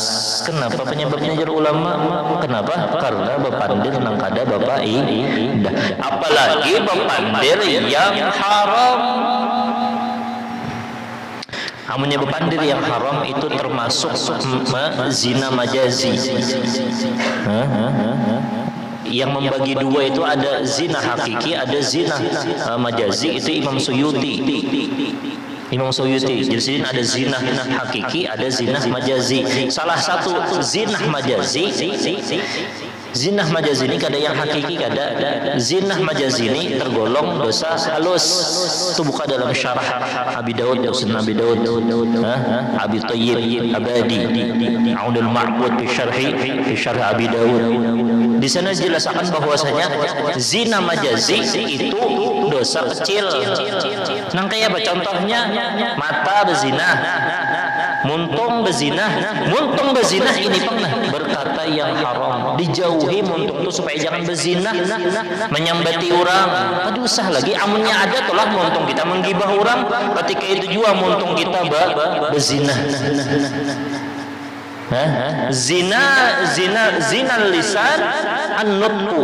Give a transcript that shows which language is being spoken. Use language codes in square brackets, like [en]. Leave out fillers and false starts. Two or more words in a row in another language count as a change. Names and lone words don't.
[bjn] Kenapa penyebabnya jar ulama? Kenapa? Karena bepandir nang kada bapak idah. Apalagi bepandir yang haram. Amunnya bepandir yang haram itu termasuk zina majazi. Yang membagi dua itu ada zina hakiki, ada zina majazi. Itu Imam Suyuti. Jadi sini ada zina hakiki, ada zina majazi. Salah satu zina majazi. Zinah majazi ini kada yang hakiki, kada. Zinah majazi ini tergolong dosa halus. Itu buka dalam syarah Abi Daud, Sunan Abi Daud, Abi Thayyib Abadi, Aunul Ma'bud fi syarh Abi Daud. Di sana dijelaskan bahwasanya zina majazi itu dosa kecil. Nang kayak apa contohnya? Mata berzina, muntung berzina ini pernah berkata yang haram, dijauhi muntung itu supaya jangan berzina, menyambati orang. Aduh usah lagi amunnya ada tolak muntung kita menggibah orang, ketika itu juga muntung kita berzina. [ar] زنا اللسان النطق.